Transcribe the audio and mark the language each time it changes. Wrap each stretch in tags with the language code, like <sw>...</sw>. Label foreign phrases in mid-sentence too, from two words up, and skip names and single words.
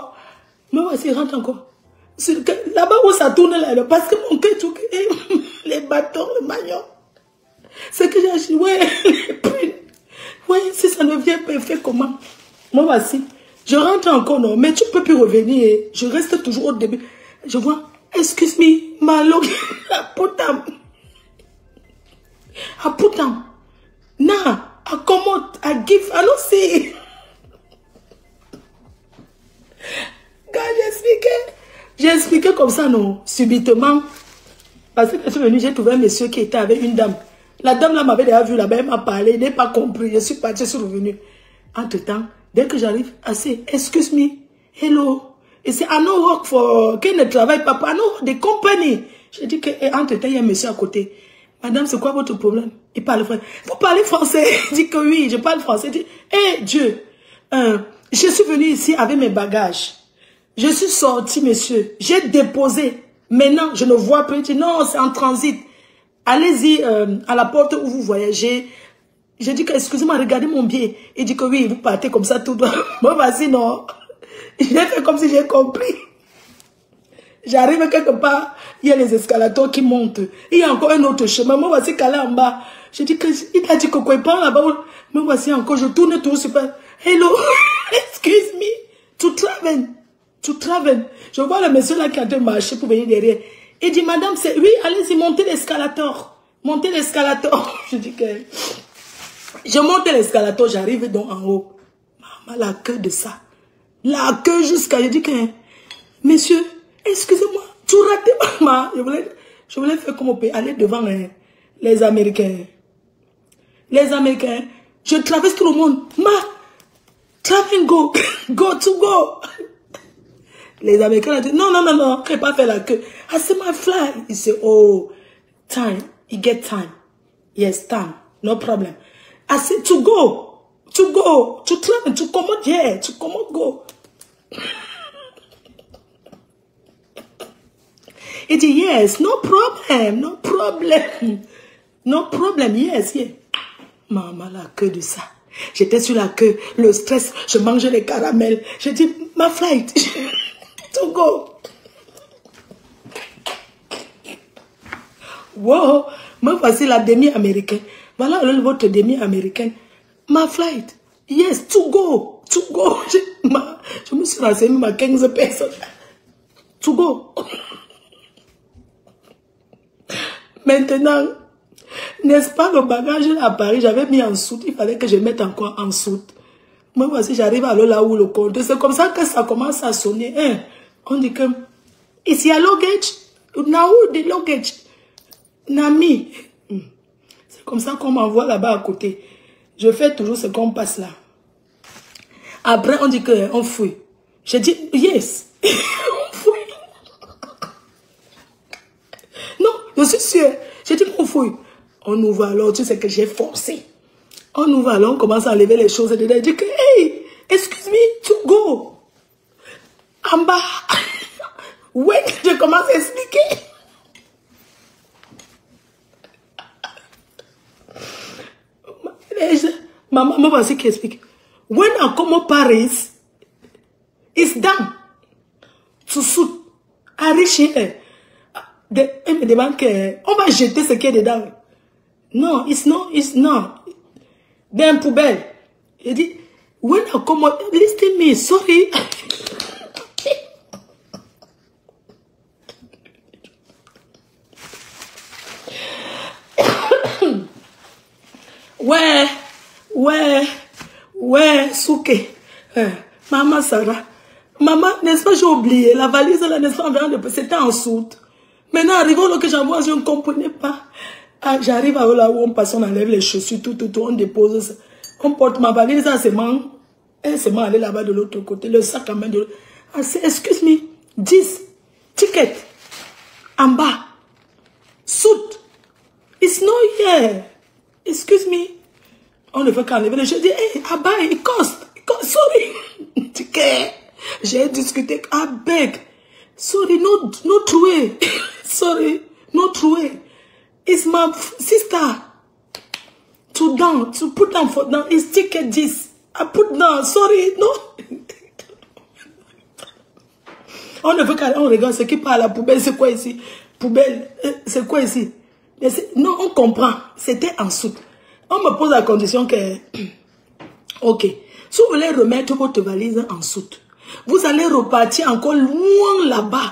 <fr>Mais voici, rentre encore. Là-bas où ça tourne, là, parce que mon cœur, tout, les bâtons, le magnon. C'est que j'ai acheté, ouais, les prunes. Ouais, si ça ne vient pas, fait comment? Moi, voici. Je rentre encore, non, mais tu peux plus revenir. Je reste toujours au début. Je vois,</fr> <en>excuse me, my lord, I put them. Now, I come out, I give, I don't see.</en> <fr>Quand j'ai expliqué comme ça, non, subitement. Parce que je suis venue, j'ai trouvé un monsieur qui était avec une dame. La dame là m'avait déjà vu là-bas, elle m'a parlé, elle n'a pas compris. Je suis partie, je suis revenue. Entre-temps, dès que j'arrive,</fr> <en>I say, excuse me, hello.</en> <fr>Et c'est</fr> <en>I no work for,</en> <fr>qu'elle ne travaille pas,</fr> <en>I no work the company.</en> <fr>J'ai dit que, entre-temps, il y a un monsieur à côté. Madame, c'est quoi votre problème? Il parle français. Vous parlez français? Il dit que oui, je parle français. Il dit, hé Dieu, je suis venue ici avec mes bagages. Je suis sorti, monsieur. J'ai déposé. Maintenant, je ne vois plus. Il dit, non, c'est en transit. Allez-y à la porte où vous voyagez. J'ai dit que, excusez-moi, regardez mon billet. Il dit que oui, vous partez comme ça tout droit. Moi, vas-y, non. J'ai fait comme si j'ai compris. J'arrive quelque part, il y a les escalators qui montent. Il y a encore un autre chemin. Moi, voici calé en bas. J'ai dit que, il a dit que quoi, il prend là-bas. Moi, voici encore, je tourne tout super.</fr> <en>Hello, excuse me, to travel.</en> <fr>Je vois le monsieur là qui a de marcher pour venir derrière. Il dit, madame, c'est, oui, allez-y, montez l'escalator. Montez l'escalator. Je dis que, je monte l'escalator, j'arrive donc en haut. Maman, la queue de ça. La queue jusqu'à, je dis que, monsieur, excusez-moi, tu rates, maman. Je voulais faire comme on peut aller devant les Américains. Les Américains, je traverse tout le monde.</fr> <en>Travel go, go.</en> <fr>Les Américains ont dit, non, je ne vais pas faire la queue.</fr> <en>I said, my fly.</en> <fr>Il dit,</fr> <en>oh, time, you get time. Yes, time, no problem. I said, to travel, to come out here, to come out, go.</en> <fr>Il dit,</fr> <en>yes, no problem, yes.</en> <fr>Maman, la queue de ça. J'étais sur la queue, le stress, je mangeais les caramels. J'ai dit, ma flight,</fr> <en>to go.</en> <fr>Wow, moi voici la demi-américaine. Voilà votre demi-américaine.</fr> <en>Ma flight, yes, to go.</en> <fr>Je me suis renseignée à 15 personnes.</fr> <en>To go.</en> <fr>Maintenant, n'est-ce pas, le bagage à Paris, j'avais mis en soute, il fallait que je mette encore en soute. Moi, voici, j'arrive à là où le compte. C'est comme ça que ça commence à sonner. Hein? On dit que, ici à luggage,</fr> <en>now the luggage,</en> <fr>Nami. C'est comme ça qu'on m'envoie là-bas à côté. Je fais toujours ce qu'on passe là. Après, on dit qu'on fouille. J'ai dit, yes. On fouille. Non, je suis sûre. J'ai dit qu'on fouille. On ouvre alors, tu sais que j'ai forcé. On ouvre alors, on commence à enlever les choses. Et je dis que, hey,</fr> <en>excuse me, to go.</en> <fr>En bas. Ouais, je commence à expliquer. Maman, voici qui explique.</fr> <en>When I come to Paris, it's done. To suit. I reach here.</en> <fr>Elle me demande qu'on va jeter ce qui est dedans. Non,</fr> <en>it's not.</en> <fr>Dans une poubelle. Il dit,</fr> <en>when I come out, listen me, sorry.</en> <fr>Ouais, Souké. Maman Sarah. Maman, n'est-ce pas, j'ai oublié. La valise, là, n'est-ce pas, c'était en soute. Maintenant, arrivons là que j'envoie, je ne comprenais pas. Ah, j'arrive à là où on passe, on enlève les chaussures, tout, on dépose. On porte ma valise, elle se met aller là-bas de l'autre côté, le sac à main de l'autre.</fr> <en>Ah, excuse me, 10 tickets</en> <fr>en bas.</fr> <en>Suit. It's not here. Excuse me.</en> <fr>On ne fait qu'enlever les chaussures. Je dis,</fr> <en>hey, I buy, it cost. Sorry. Ticket.</en> <fr>J'ai discuté,</fr> <en>I beg. Sorry, no way. Sorry, no way. It's my sister. To put down for down. It's ticket this. I put down. Sorry, no.</en> <fr>On ne veut qu'on regarde ce qui part à la poubelle, c'est quoi ici? Poubelle, c'est quoi ici? Non, on comprend. C'était en soute. On me pose la condition que... Ok. Si vous voulez remettre votre valise en soute, vous allez repartir encore loin là-bas.</fr>